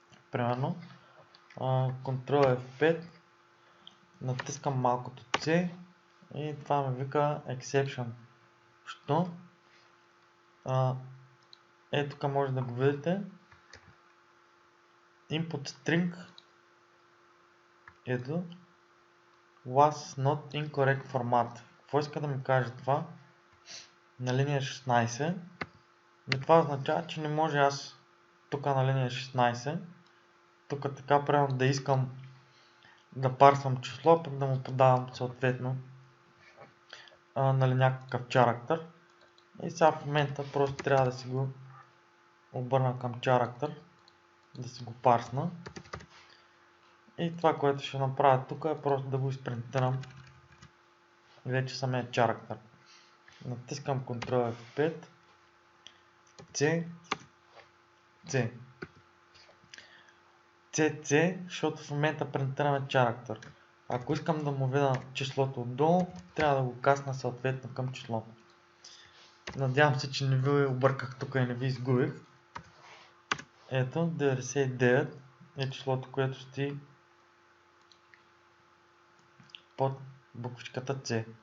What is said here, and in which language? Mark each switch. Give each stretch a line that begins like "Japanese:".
Bulgarian: Примерно Ctrl F5, натискам малкото C и това ми вика exception. Що? Ето тук може да го видите.
English: Input string
Bulgarian: ето
English: was not in correct format.
Bulgarian: Какво иска да ми каже това? На линия 16. Това означава, че не може аз тук на линия 16 тук така правилно да искам да парсвам число, пък да му подавам съответно някакъв character. И сега в момента просто трябва да си го обърна към character, да си го парсна. И това, което ще направя тук е просто да го изпринтирам вече самия character. Натискам Ctrl F5, C, C. CC, защото в момента принтираме character. Ако искам да му видя числото отдолу, трябва да го касна съответно към числото. Надявам се, че не ви обърках тук и не ви изгубих. Ето, 99 е числото, което стои под буквичката C.